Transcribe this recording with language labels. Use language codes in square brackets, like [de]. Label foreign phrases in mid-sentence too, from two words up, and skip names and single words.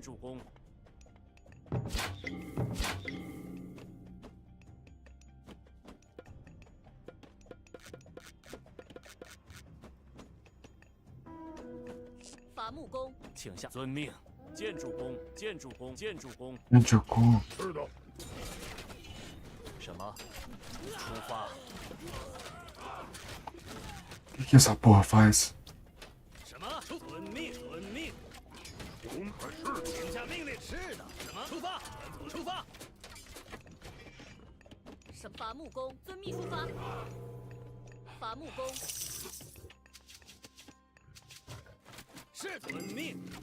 [zh] 伐木工。请下。遵命。建筑工。建筑工。是的。什么？出发。 [pt] O que essa porra faz? [zh] 什么？遵命。还是请下命令。是的。什么？出发。出发。伐木工。遵命。出发。伐木工。是遵命。